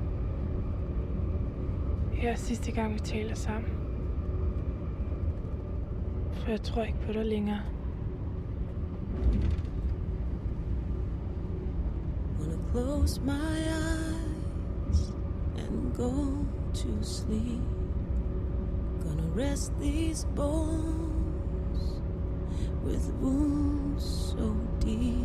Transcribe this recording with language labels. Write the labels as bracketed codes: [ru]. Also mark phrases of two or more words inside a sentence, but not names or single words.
[da] her er sidste gang, vi taler sammen. For jeg tror ikke på dig længere. [en] Wanna close my eyes and go to sleep. Gonna rest these bones with wounds so deep.